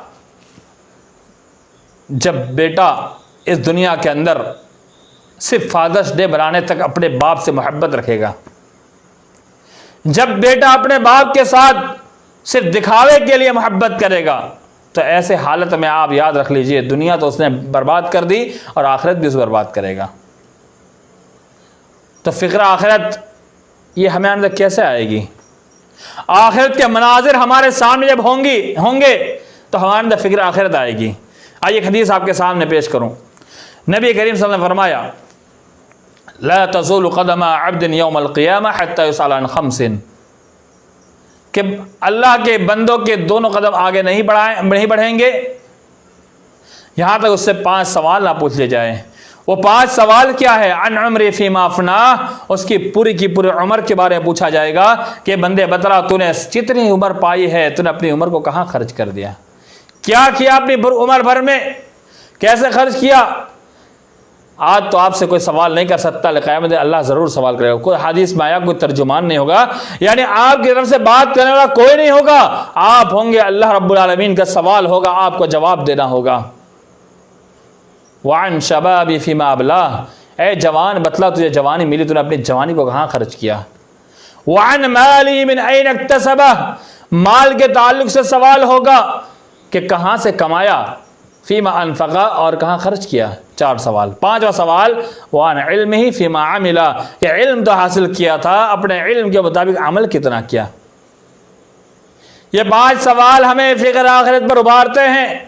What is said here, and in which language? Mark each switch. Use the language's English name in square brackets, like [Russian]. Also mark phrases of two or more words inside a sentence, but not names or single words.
[Urdu] جب بیٹا اس دنیا کے اندر صرف فادرز ڈے بنانے تک اپنے باپ سے محبت رکھے گا، جب بیٹا اپنے باپ کے ساتھ صرف دکھاوے کے لیے محبت کرے گا، تو ایسے حالت میں آپ یاد رکھ لیجیے دنیا تو اس نے برباد کر دی اور آخرت بھی اسے برباد کرے گا. تو فکر آخرت یہ ہمیں اندر کیسے آئے گی? آخرت کے مناظر ہمارے سامنے جب ہوں گے تو ہمارے اندر فکر آخرت آئے گی. آئیے حدیث آپ کے سامنے پیش کروں. نبی کریم [Arabic] صلى الله عليه وسلم [Urdu] نے فرمایا, [Arabic] لا تزول قدم عبد يوم القيامة حتى يسأل عن خمس, [Urdu] کہ اللہ کے بندوں کے دونوں قدم آگے نہیں بڑھیں گے یہاں تک اس سے 5 سوال نہ پوچھ لیے جائے. وہ 5 سوال کیا ہے? [Arabic] عن عمره فيما أفناه, [Urdu] اس کی پوری کی پوری عمر کے بارے میں پوچھا جائے گا کہ بندے بتلا تو نے جتنی عمر پائی ہے تو نے اپنی عمر کو کہاں خرچ کر دیا، کیا کیا اپنی عمر بھر میں، کیسے خرچ کیا. آج تو آپ سے کوئی سوال نہیں کر سکتا، قیامت اللہ ضرور سوال کرے گا. کوئی حدیث میں آیا کوئی ترجمان نہیں ہوگا، یعنی آپ کی طرف سے بات کرنے والا کوئی نہیں ہوگا، آپ ہوں گے, اللہ رب العالمین کا سوال ہوگا، آپ کو جواب دینا ہوگا. [Arabic] وعن شبابه فيما أبلاه, [Urdu] اے جوان بتلا تجھے جوانی ملی، تو نے اپنی جوانی کو کہاں خرچ کیا. [Arabic] وعن ماله من أين اكتسبه, [Urdu] مال کے تعلق سے سوال ہوگا کہ کہاں سے کمایا, [Arabic] فيما أنفقه, [Urdu] اور کہاں خرچ کیا۔ 4 سوال. 5واں سوال [Arabic] وعن علمه فيما عمل, [Urdu] کہ علم تو حاصل کیا تھا، اپنے علم کے مطابق عمل کتنا کیا. یہ 5 سوال ہمیں فکر آخرت پر ابھارتے ہیں.